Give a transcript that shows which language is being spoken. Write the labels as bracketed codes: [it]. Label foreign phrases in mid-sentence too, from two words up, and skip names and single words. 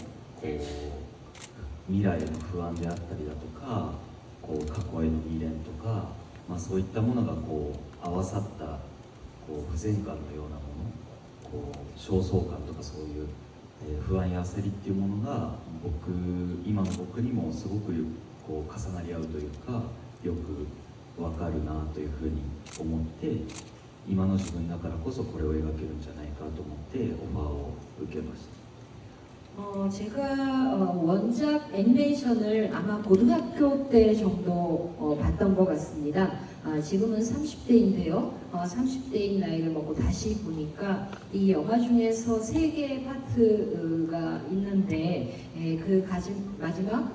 [ja] 未来への不安であったりだとか、過去への未練とか、そういったものが合わさった不全感のようなもの、焦燥感とかそういう、不安や焦りっていうものが今の僕にもすごく重なり合うというか、よくわかるなというふうに思って、今の自分だからこそこれを描けるんじゃないかと思ってオファーを受けました。 [ko] 제가 원작 애니메이션을 아마 고등학교 때 정도 봤던 것 같습니다. 지금은 30대인데요. 30대인 나이를 먹고 다시 보니까 이 영화 중에서 3개의 파트가 있는데 그 마지막